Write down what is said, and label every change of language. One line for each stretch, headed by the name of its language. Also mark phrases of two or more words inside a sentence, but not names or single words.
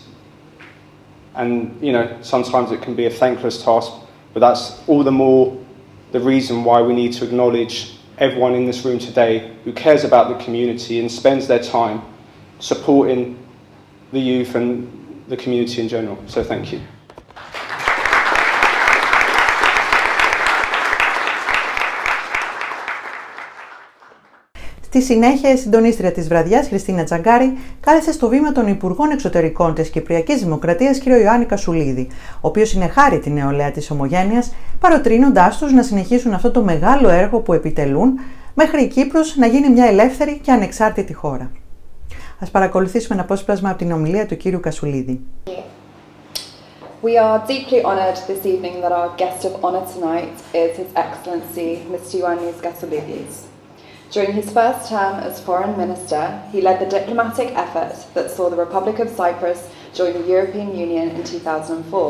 English: And, you know, sometimes it can be a thankless task, but that's all the more the reason why we need to acknowledge everyone in this room today who cares about the community and spends their time supporting the youth and the community in general. So thank you.
Greek: Στη συνέχεια, η συντονίστρια της βραδιάς, Χριστίνα Τσαγκάρη, κάλεσε στο βήμα των Υπουργών Εξωτερικών της Κυπριακής Δημοκρατίας, κ. Ιωάννη Κασουλίδη, ο οποίος συνεχάρει τη νεολαία της Ομογένειας, παροτρύνοντάς τους να συνεχίσουν αυτό το μεγάλο έργο που επιτελούν, μέχρι η Κύπρος να γίνει μια ελεύθερη και ανεξάρτητη χώρα. Ας παρακολουθήσουμε ένα απόσπασμα από την ομιλία του κ. Κασουλίδη.
English: We are deeply honoured this evening that our guest of honour tonight is His Excellency Mr. Ioannis Kasoulides. During his first term as Foreign Minister, he led the diplomatic effort that saw the Republic of Cyprus join the European Union in 2004.